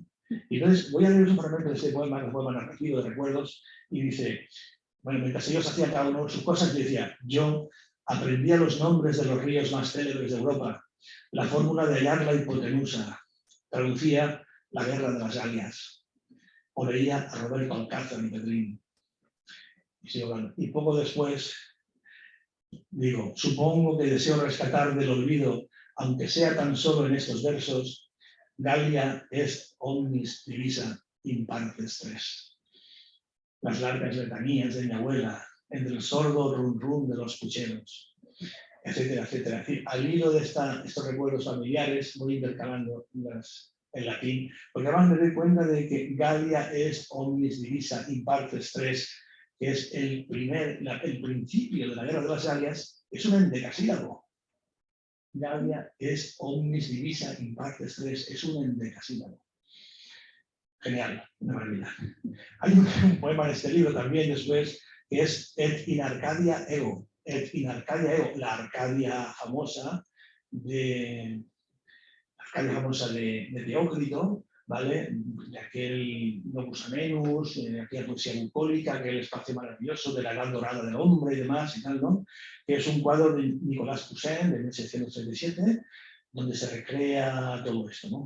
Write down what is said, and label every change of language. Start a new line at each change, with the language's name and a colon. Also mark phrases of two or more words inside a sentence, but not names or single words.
Spanish: Y entonces voy a leer un fragmento de este poema, un poema narrativo de recuerdos, y dice, bueno, mientras ellos hacían cada uno sus cosas, yo decía, yo aprendía los nombres de los ríos más célebres de Europa, la fórmula de hallar la hipotenusa, traducía La guerra de las Galias, o leía a Roberto Alcázar y Pedrín. Y poco después digo, supongo que deseo rescatar del olvido, aunque sea tan solo en estos versos,
Latin: Gallia est omnis divisa in partes tres.
Spanish: Las largas letanías de mi abuela, entre el sordo rum rum de los pucheros, etcétera, etcétera. Es decir, al hilo de estos recuerdos familiares voy intercalando el latín, porque además me doy cuenta de que
Latin: Gallia est omnis divisa in partes tres,
Spanish: que es el principio de la guerra de las Galias, es un endecasílabo.
Latin: Gallia est omnis divisa in partes tres,
Spanish: es un endecasílabo. Genial, una maravilla. Hay un poema en este libro también después, que es
Latin: Et in Arcadia ego. Et in Arcadia ego,
Spanish: la Arcadia famosa de Teócrito, ¿vale? De aquel
Latin: Novus Amenus,
Spanish: de aquella poesía bucólica, aquel espacio maravilloso de la edad dorada del hombre y demás y tal, ¿no? Que es un cuadro de Nicolas Poussin de 1637, donde se recrea todo esto, ¿no?